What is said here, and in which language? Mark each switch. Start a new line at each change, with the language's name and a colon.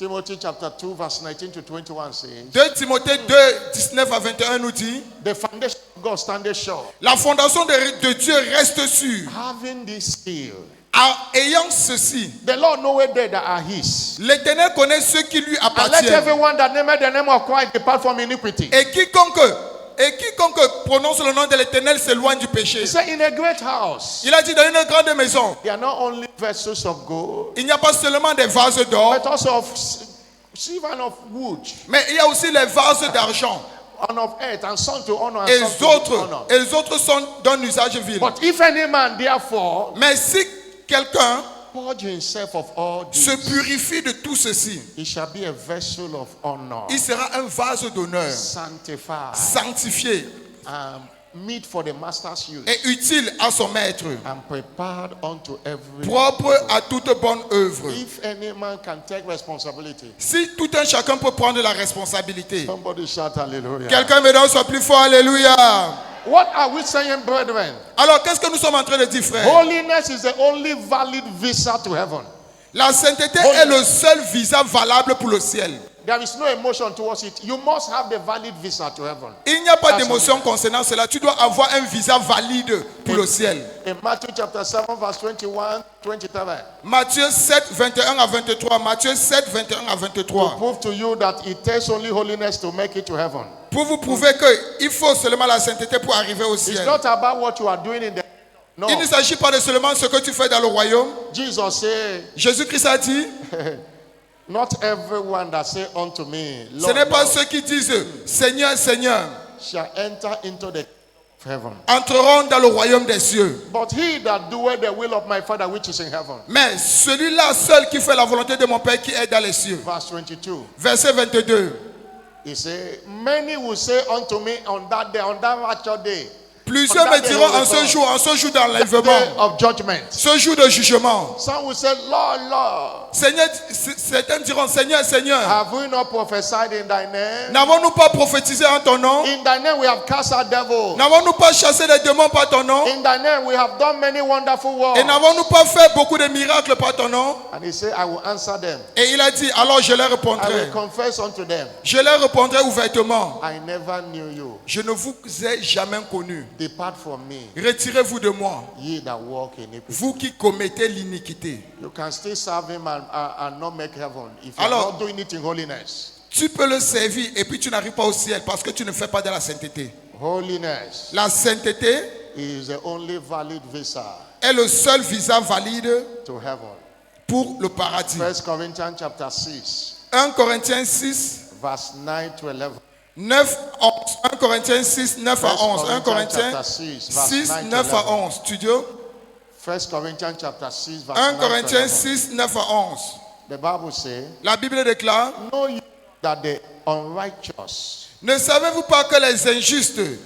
English: Timothy chapter 2, verse 19 to 21 says,
French: 2 Timothée 2, 19 à 21 nous dit,
English: the foundation of God standeth sure,
French: la fondation de Dieu reste sûre.
English: having this seal.
French: Ayant ceci,
English: The Lord knoweth they that are his.
French: l'Éternel connaît ceux qui lui
English: And let
French: appartiennent.
English: everyone that nameth the name of Christ depart from iniquity.
French: Et quiconque prononce le nom de l'Éternel s'éloigne du péché.
English: He said, in a great house,
French: Il a dit dans une grande maison,
English: they are not only vessels of gold,
French: il n'y a pas seulement des vases d'or,
English: but also of silver and of wood,
French: mais il y a aussi les vases d'argent.
English: and of earth, and some to honor, and
French: Et
English: some to dishonor.
French: les autres sont d'un usage vil.
English: But if any man therefore
French: Mais si quelqu'un
English: purge himself of all
French: se
English: this,
French: purifie de tout ceci,
English: he shall be a vessel of honor,
French: il sera un vase d'honneur,
English: sanctified,
French: sanctifié
English: meet for the master's use,
French: et utile à son maître,
English: and prepared unto every.
French: propre à toute bonne œuvre.
English: If any man can take responsibility,
French: Si tout un chacun peut prendre la responsabilité,
English: somebody shout hallelujah.
French: quelqu'un me donne soit plus fort, alléluia.
English: What are we saying, brethren?
French: Alors qu'est-ce que nous sommes en train de dire, frère?
English: Holiness is the only valid visa to heaven.
French: La sainteté est le seul visa valable pour le ciel.
English: There is no emotion towards it. You must have the valid visa to heaven.
French: Il n'y a pas d'émotion concernant cela. Tu dois avoir un visa valide pour le ciel.
English: In Matthew chapter 7, verse 21, 23,
French: Matthieu 7, 21 à 23. Matthieu 7, 21 à
English: to
French: 23.
English: prove to you that it takes only holiness to make it to heaven.
French: Pour vous prouver qu'il faut seulement la sainteté pour arriver au
English: It's
French: ciel.
English: not about what you are doing in the. No.
French: Il ne s'agit pas de seulement ce que tu fais dans le royaume.
English: Jesus said,
French: Jésus-Christ a dit,
English: not everyone that say unto me,
French: ce
English: Lord,
French: n'est pas
English: Lord,
French: ceux qui disent Seigneur, Seigneur,
English: shall enter into the heaven,
French: entreront dans le royaume des cieux.
English: but he that doeth the will of my Father which is in heaven.
French: Mais celui-là seul qui fait la volonté de mon Père qui est dans les cieux.
English: Verse 22.
French: Verset 22.
English: He said, many will say unto me on that day, on that rapture day,
French: Plusieurs me diront en ce jour
English: day
French: d'enlèvement,
English: of judgment.
French: ce jour de jugement.
English: Some will say, Lord, Lord,
French: Seigneur, certains diront, Seigneur, Seigneur,
English: have we not prophesied in thy name?
French: n'avons-nous pas prophétisé en ton nom?
English: In thy name we have cast out devils.
French: N'avons-nous pas chassé les démons par ton nom?
English: In thy name we have done many wonderful
French: Et
English: works.
French: n'avons-nous pas fait beaucoup de miracles par ton nom?
English: And he said, I will answer them.
French: Et il a dit, alors je leur
English: I will
French: répondrai.
English: confess unto them,
French: Je leur répondrai ouvertement.
English: I never knew you.
French: Je ne vous ai jamais connu.
English: Depart from me,
French: Retirez-vous de moi,
English: ye that walk in iniquity.
French: vous qui commettez l'iniquité.
English: You can still serve him and not make heaven if you're
French: Alors-
English: not doing it in holiness.
French: Tu peux le servir et puis tu n'arrives pas au ciel parce que tu ne fais pas de la sainteté.
English: Holiness
French: La sainteté
English: is the only valid visa
French: est le seul visa valide
English: to heaven.
French: pour le paradis.
English: 1 Corinthians chapter 6,
French: 1 Corinthiens 6,
English: verse 9 to 11.
French: 9 à 11. 1 Corinthiens 6, 9 à 11. 1 Corinthiens
English: chapter 6, verse
French: 6,
English: 9 to
French: 9 à
English: 11.
French: 11. Studio.
English: 1 Corinthians chapter 6, verse
French: 1
English: 9 to
French: Corinthiens
English: 11.
French: 6, 9 à 11.
English: The Bible says,
French: La Bible déclare,
English: know you that the unrighteous
French: ne savez-vous pas que les injustes